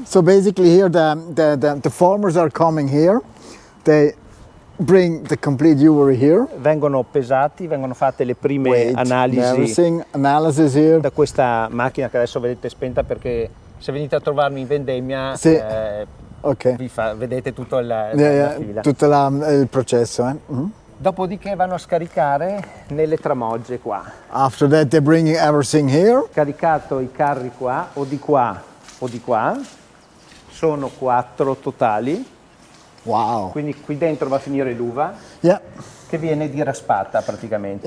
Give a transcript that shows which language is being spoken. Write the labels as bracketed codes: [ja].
[en] So basically here the farmers are coming here. They bring the complete urea here. [it] Vengono pesati, vengono fatte le prime [en] Weight, [it] analisi [en] everything, analysis here. [it] da questa macchina che adesso vedete spenta, perché se venite a trovarmi in vendemmia Sì. Ok. vedete tutto la fila. Tutto il processo. Mhm. Dopodiché vanno a scaricare nelle tramogge qua. [en] After that they're bringing everything here. [it] Caricato i carri qua o di qua o di qua, sono 4 totali, [en] Wow. [it] quindi qui dentro va a finire l'uva [en] Yeah. [it] che viene diraspata praticamente.